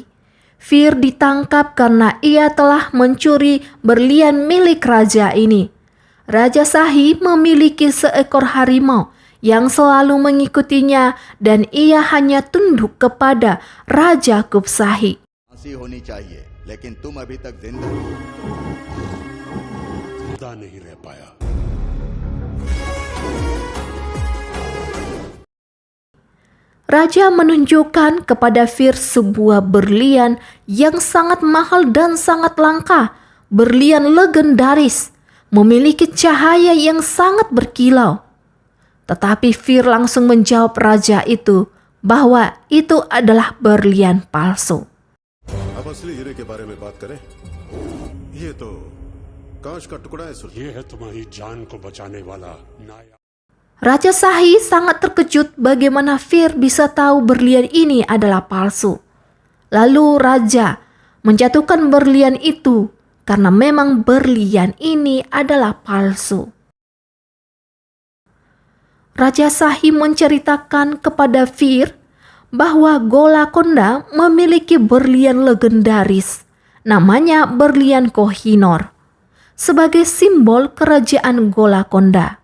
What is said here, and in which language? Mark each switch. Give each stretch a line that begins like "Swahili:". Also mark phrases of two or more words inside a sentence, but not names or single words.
Indonesian: Fir ditangkap karena ia telah mencuri berlian milik raja ini. Raja Sahi memiliki seekor harimau yang selalu mengikutinya dan ia hanya tunduk kepada Raja Kupsahi.
Hindi: फांसी होनी चाहिए लेकिन तुम अभी तक जिंदा हो। जिंदा नहीं रह पाया।
Indonesian: Raja menunjukkan kepada Fir sebuah berlian yang sangat mahal dan sangat langka. Berlian legendaris, memiliki cahaya yang sangat berkilau. Tetapi Fir langsung menjawab raja itu bahwa itu adalah berlian palsu.
Hindi: अब असली हीरे के बारे में बात करें। ये तो कांच का टुकड़ा है सुल्तान। ये है तुम्हारी जान को बचाने वाला नाया।
Indonesian: Raja Sahi sangat terkejut bagaimana Fir bisa tahu berlian ini adalah palsu. Lalu raja menjatuhkan berlian itu karena memang berlian ini adalah palsu. Raja Shahi menceritakan kepada Fir bahwa Golconda memiliki berlian legendaris, namanya berlian Kohinoor, sebagai simbol kerajaan Golconda.